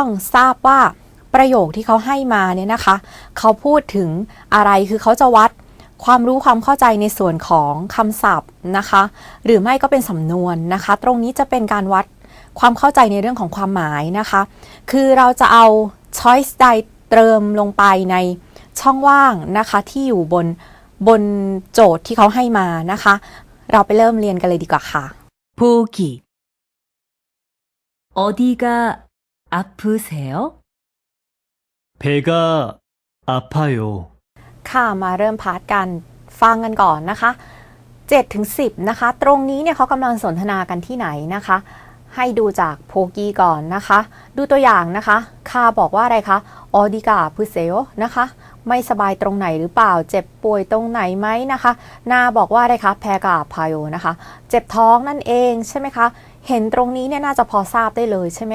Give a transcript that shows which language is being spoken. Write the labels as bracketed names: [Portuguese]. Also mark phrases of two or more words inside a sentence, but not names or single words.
[Thai] ทราบว่าประโยคที่เขาให้มาเนี่ยนะคะเขาพูดถึงอะไรคือเขาจะวัดความรู้ความเข้าใจในส่วนของคำศัพท์นะคะหรือไม่ก็เป็นสำนวนนะคะตรงนี้จะเป็นการวัดความเข้าใจในเรื่องของความหมายนะคะคือเราจะเอา choice ใดเติมลงไปในช่องว่างนะคะที่อยู่บนโจทย์ที่เขาให้มานะคะเราไปเริ่มเรียนกันเลยดีกว่าค่ะ [Korean] 보기 어디가 아프세요? 배가 아파요. [Thai] ค่ะมาเริ่มพาร์ทกันฟังกันก่อนนะคะ7 ถึง 10นะคะตรงนี้เนี่ยเขากำลังสนทนากันที่ไหนนะคะให้ดูจากโพกี้ก่อนนะคะดูตัวอย่างนะคะคาบอกว่าอะไรคะ [Korean] 어디가 아프세요 [Thai] นะคะไม่สบายตรงไหนหรือเปล่าเจ็บป่วยตรงไหนไหมนะคะนาบอกว่าอะไรคะ [Korean] 배가 아파요 [Thai] นะคะเจ็บท้องนั่นเองใช่ไหมคะเห็นตรงนี้เนี่ยน่าจะพอทราบได้เลยใช่ไหม